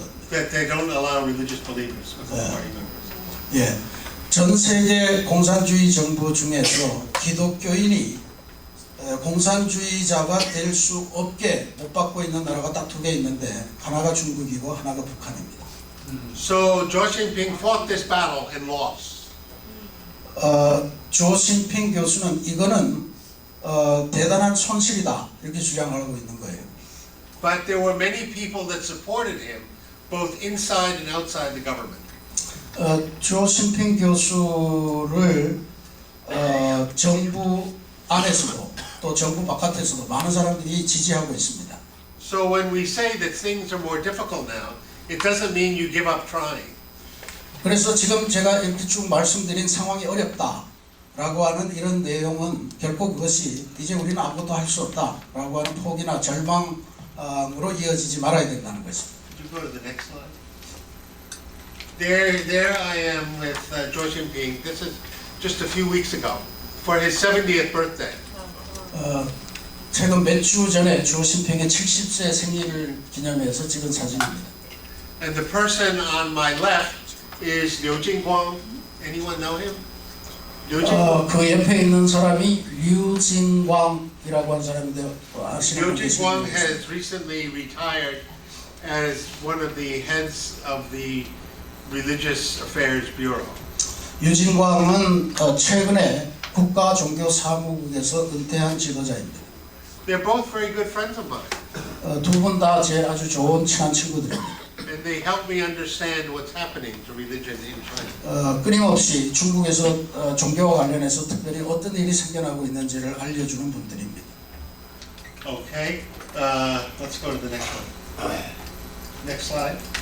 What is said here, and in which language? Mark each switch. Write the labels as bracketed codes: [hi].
[en] That they don't allow religious believers as party members. [ko] 예, 전 세계 공산주의 정부 중에서 기독교인이 공산주의자가 될 수 없게 못 받고 있는 나라가 딱 2개 있는데 하나가 중국이고 하나가 북한입니다. [en] So Zhuo Xingping fought this battle and lost. [ko] 주오 신핑 교수는 이거는 대단한 손실이다 이렇게 주장하고 있는 거예요. [en] But there were many people that supported him, both inside and outside the government. [ko] 주오 신핑 교수를 정부 안에서도 또 정부 바깥에서도 많은 사람들이 지지하고 있습니다. [en] So when we say that things are more difficult now, it doesn't mean you give up trying. [ko] 그래서 지금 제가 이렇게 쭉 말씀드린 상황이 어렵다라고 하는 이런 내용은 결코 그것이 이제 우리는 아무것도 할 수 없다라고 하는 포기나 절망으로 이어지지 말아야 된다는 것입니다. [en] Could you go to the next slide? There I am with Zhuo Xingping. This is just a few weeks ago for his 70th birthday. [ko] 최근 몇 주 전에 주오 신핑의 70세 생일을 기념해서 찍은 사진입니다. [en] And the person on my left is Liu Jingguang. Anyone know him? Liu Jingguang. [ko] 그 옆에 있는 사람이 류진광이라고 하는 사람인데 아시는 [en] Liu [ko] 분 [en] Jingguang [ko] 계십니까? [en] has recently retired as one of the heads of the Religious Affairs Bureau. [ko] 유진광은 최근에 국가종교사무국에서 은퇴한 지도자입니다. [en] They're both very good friends of mine. [ko] 두 분 다 제 아주 좋은 친한 친구들입니다. [en] and they help me understand what's happening to religion in China. [ko] 끊임없이 중국에서 종교와 관련해서 특별히 어떤 일이 생겨나고 있는지를 알려주는 분들입니다. [en] Okay, let's go to the next one. Next slide.